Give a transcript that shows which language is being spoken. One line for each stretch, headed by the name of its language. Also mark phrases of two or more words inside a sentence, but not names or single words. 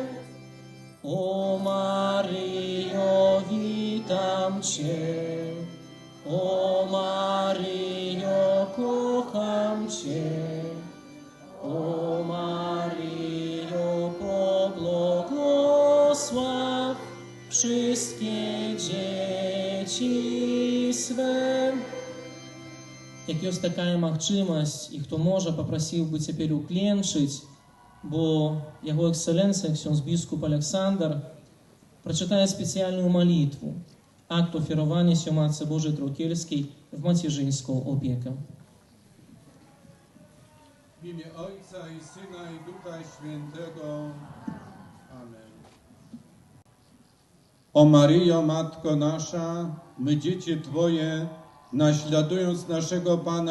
Polish: O Maryjo, witam Cię, o Maryjo, kocham Cię, o Maryjo, pobłogosław wszystkie dzieci swe.
Belarusian: Як ёсць такая магчымасць, і хто можа, папрасіў бы цяпер укленчыць, бо яго эксцэленцыя, ксёндз біскуп Александр, прачытае спецыяльную малітву,
Polish: akt ofiarowania się Matce Bożej Trokielskiej w macierzyńską opiekę. W imię Ojca i Syna i Ducha Świętego. Amen. O Maryjo, Matko nasza, my dzieci Twoje, naśladując naszego Pana